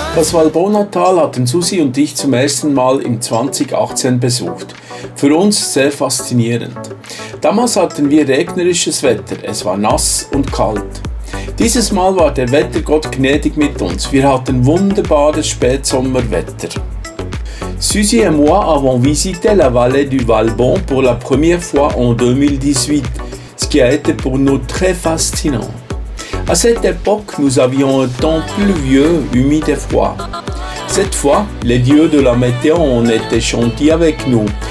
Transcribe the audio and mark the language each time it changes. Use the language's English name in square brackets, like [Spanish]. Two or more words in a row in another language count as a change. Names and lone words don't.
[German] Das Valbonatal hatten Susi und ich zum ersten Mal im 2018 besucht. Für uns sehr faszinierend. Damals hatten wir regnerisches Wetter, es war nass und kalt. Dieses Mal war der Wettergott gnädig mit uns, wir hatten wunderbares Spätsommerwetter. [French] Susi et moi avons visité la vallée du Valbon pour la première fois en 2018, ce qui a été pour nous très fascinant. À cette époque, nous avions un temps pluvieux, humide et froid. Cette fois, les dieux de la météo ont été gentils avec nous.